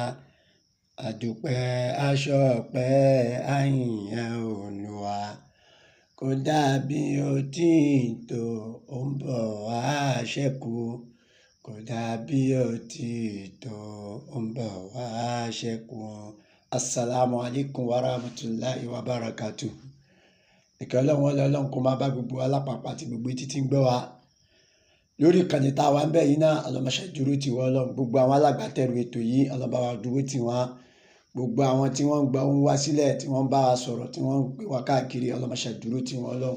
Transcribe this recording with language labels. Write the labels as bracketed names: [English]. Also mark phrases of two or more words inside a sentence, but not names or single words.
[Yoruba] Àdúpẹ́ aṣọpẹ́ àyìnyẹn Olúwa. Kò dàbí òtítọ́ ó ń bọ̀ wá ṣẹ́kù. Kò dàbí òtítọ́ ó ń bọ̀ wá ṣẹ́kù. [Arabic] السلام عليكم ورحمة الله وبركاته. [Yoruba] Ìkẹ́ Ọlọ́run Ọlọ́run kó máa bá gbogbo alápapọ̀ àti gbogbo etí tí ń gbọ́ wa. Lórí ìkànnì tá a wà ń bẹ̀ yìí náà, Ọlọ́run máa ṣe dúró tì wọ́n Ọlọ́run. Gbogbo àwọn alágbàtẹ̀rù ètò yìí, Ọlọ́run bá wa dúró tì wọ́n. Gbogbo àwọn tí wọ́n ń gba ohùn wá sílẹ̀, tí wọ́n ń bá wa sọ̀rọ̀, tí wọ́n ń gbé wa káàkiri, Ọlọ́run máa ṣe dúró tì wọ́n Ọlọ́run.